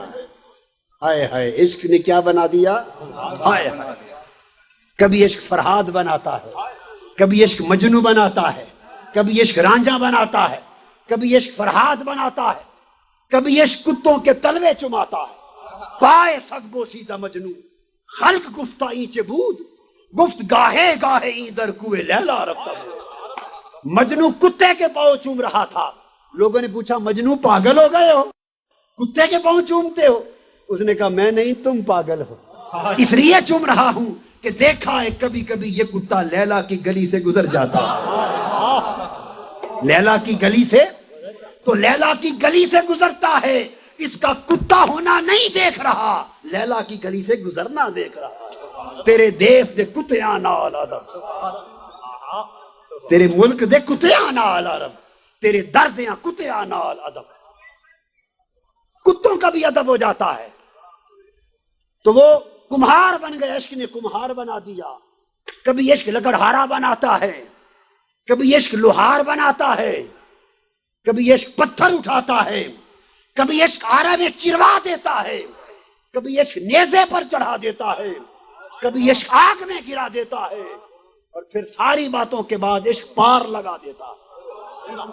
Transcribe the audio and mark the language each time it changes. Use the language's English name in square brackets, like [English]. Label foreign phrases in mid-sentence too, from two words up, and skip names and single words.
[Urdu] ہائے ہائے، عشق نے کیا بنا دیا؟ ہائے ہائے، کبھی عشق فرہاد بناتا ہے، کبھی عشق مجنو بناتا ہے، کبھی عشق رانجھا بناتا ہے، کبھی عشق فرہاد بناتا ہے، کبھی عشق کتوں کے تلوے چماتا ہے۔ [Persian] پائے سگ بوسیدہ مجنو خلق گفتہ اینچ بود، گفت گاہے گاہے این در کوئے لیلا رفتا بود۔ [Urdu] مجنو کتے کے پاؤں چوم رہا تھا، لوگوں نے پوچھا مجنو پاگل ہو گئے ہو، کتے کے پاؤں چومتے ہو؟ اس نے کہا میں نہیں، تم پاگل ہو، اس لیے چوم رہا ہوں کہ دیکھا ہے کبھی کبھی یہ کتا لیلا کی گلی سے گزر جاتا ہے، لیلا کی گلی سے، تو لیلا کی گلی سے گزرتا ہے، اس کا کتا ہونا نہیں دیکھ رہا، لیلا کی گلی سے گزرنا دیکھ رہا۔ [Punjabi] تیرے دیس دے کتیاں نال ادب، تیرے ملک دے کتیاں نال ادب، تیرے دردیاں کتیاں نال ادب۔ [Urdu] کتوں کا بھی ادب ہو جاتا ہے۔ تو وہ کمہار بن گئے، عشق نے کمہار بنا دیا۔ کبھی عشق لکڑہارا بناتا ہے، کبھی عشق لوہار بناتا ہے، کبھی عشق پتھر اٹھاتا ہے، کبھی عشق آرا میں چروا دیتا ہے، کبھی عشق نیزے پر چڑھا دیتا ہے، کبھی عشق آگ میں گرا دیتا ہے، اور پھر ساری باتوں کے بعد عشق پار لگا دیتا ہے۔